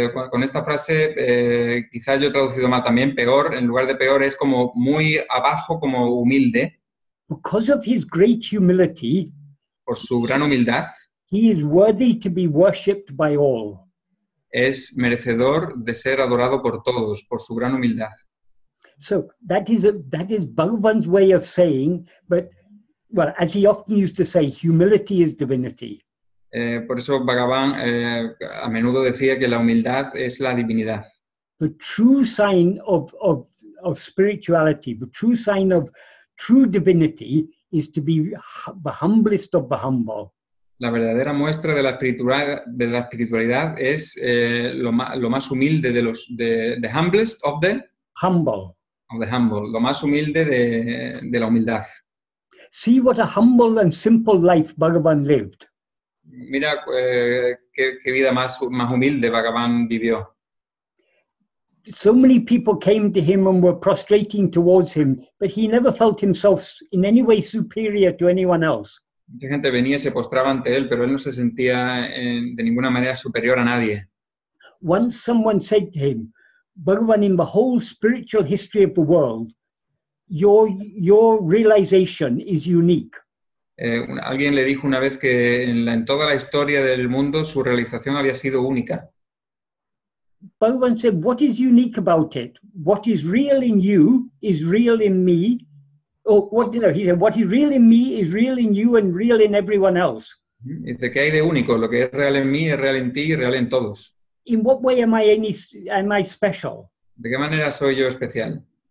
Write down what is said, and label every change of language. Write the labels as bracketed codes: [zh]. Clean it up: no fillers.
[es] Con esta frase, quizás yo he traducido mal también, peor, en lugar de peor, es como muy abajo, como humilde. [en] Because of his great humility, [es] por su gran humildad, [en] he is worthy to be worshipped by all. [es] Es merecedor de ser adorado por todos, por su gran humildad. [en] So that is Bhagavan's way of saying, but, well, as he often used to say, humility is divinity. [es] Por eso Bhagavan a menudo decía que la humildad es la divinidad. [en] The true sign of spirituality, the true sign of true divinity is to be the humblest of the humble. [es] La verdadera muestra de la espiritualidad es lo más humilde [en] the humblest of the humble. Of the humble, [es] lo más humilde de la humildad. [en] See what a humble and simple life Bhagavan lived. [es] Mira qué vida más humilde Bhagavan vivió. [en] So many people came to him and were prostrating towards him, but he never felt himself in any way superior to anyone else. [es] Mucha gente venía y se postraba ante él, pero él no se sentía de ninguna manera superior a nadie. [en] Once someone said to him, Bhagavan, in the whole spiritual history of the world, your realization is unique. [es] Alguien le dijo una vez que en toda la historia del mundo su realización había sido única. [en] Bhagavan said, what is unique about it? What is real in you is real in me, or what, you know, he said, what is real in me is real in you and real in everyone else. [es] Dice que hay de único, lo que es real en mí es real en ti y real en todos. [en] In what way am I special? [es] ¿De qué manera soy yo especial?